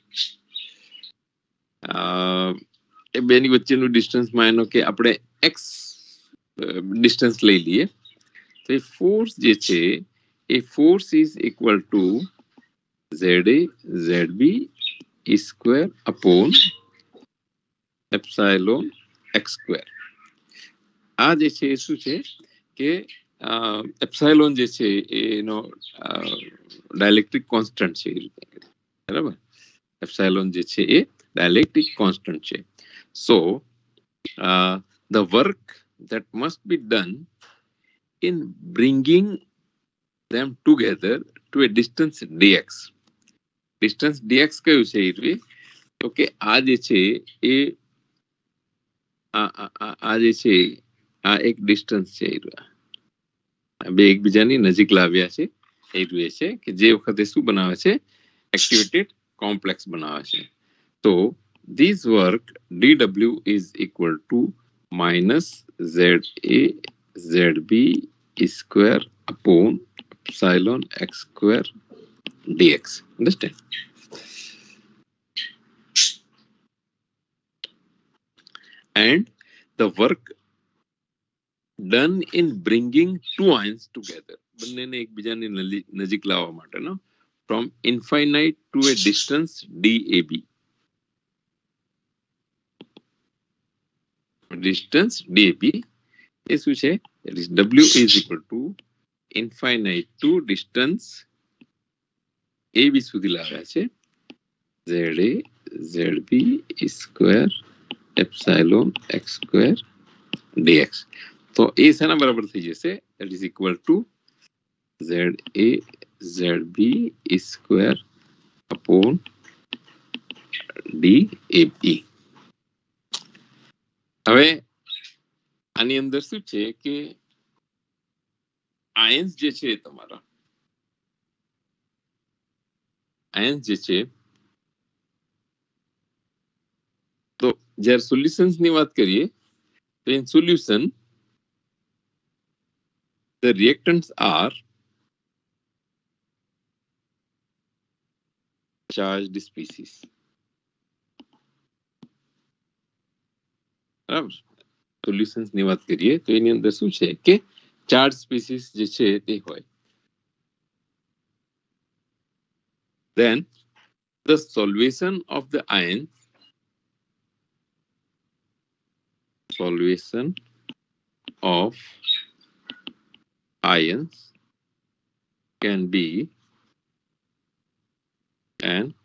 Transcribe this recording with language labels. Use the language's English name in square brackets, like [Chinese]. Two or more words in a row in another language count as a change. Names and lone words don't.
[Gujarati] એ બેની વચ્ચેનું ડિસ્ટન્સમાં એનો કે આપણે [English] x distance [Gujarati] લઈ લઈએ તો એ ફોર્સ જે છે એ [English] force is equal to ZA ZB square upon epsilon x square. [Gujarati] આ જે છે એ શું છે કે એપ્સાઇલોન જે છે એનો [English] dielectric constant [Gujarati] છે, બરાબર. એપ્સાઇલોન જે છે એ [English] dielectric constant [Gujarati] છે. [English] સો the work that must be done in bringing them together to a distance dx. [Gujarati] ડિસ્ટન્સ dx કયું છે એ? તો કે આ જે છે એ આ જે છે આ એક ડિસ્ટન્સ છે, બે એકબીજાની નજીક લાવ્યા છે. એ છે કે જે વખતે શું બનાવે છે? [English] activated complex [Gujarati] બનાવે છે. [English] તો this work dw is equal to minus za zb square upon epsilon x square dx. Understand? And the work done in bringing two ions together, [Gujarati] બંનેને એકબીજાની નજીક લાવવા માટેનો, [English] from infinite to a distance dab. Distance dab [Gujarati] એ શું છે? [English] w is equal to infinite to distance ab [Gujarati] સુધી લાવ્યા છે, [English] za zb square epsilon x square dx. [Gujarati] તો એ શેના બરાબર થઈ જશે? [English] that is equal to za zb square upon dab. [Gujarati] હવે આની અંદર શું છે કે આયન્સ જે છે તમારા, આયન્સ જે છે, તો જ્યારે સોલ્યુશન્સ ની વાત કરીએ તો [English] in solution the reactants are charged species. [Gujarati] બરાબર. સોલ્યુશન્સ ની વાત કરીએ તો એની અંદર શું છે કે [English] charge species [Gujarati] જે છે તે હોય. [English] Then the solution of the ions, solution of ions can be an